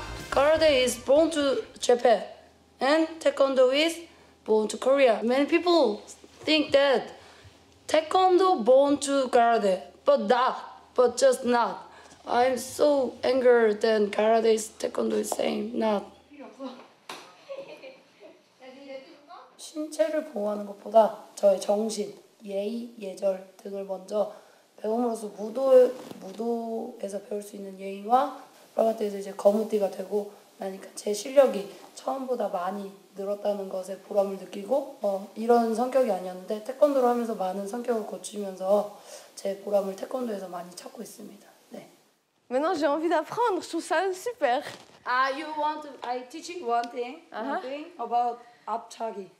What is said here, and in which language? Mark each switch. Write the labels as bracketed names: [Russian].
[English] Karate is born to Japan and Taekwondo is born to Korea. Many people think that Taekwondo born to Karate, but just not. I'm so angry that Karate is Taekwondo is same, not. [Korean] 신체를 보호하는 것보다 저의 정신, 예의, 예절 등을 먼저 배움으로써 무도에서 배울 수 있는 예의와 브라바트에서 이제 거무띠가 되고 나니까 제 실력이 처음보다 많이 늘었다는 것에 보람을 느끼고 이런 성격이 아니었는데 태권도를 하면서 많은 성격을 고치면서 제 보람을 태권도에서 많이 찾고 있습니다. 네. [French] Maintenant, j'ai envie d'apprendre. Je trouve ça super. [English] You want to? I teaching one thing about 앞차기.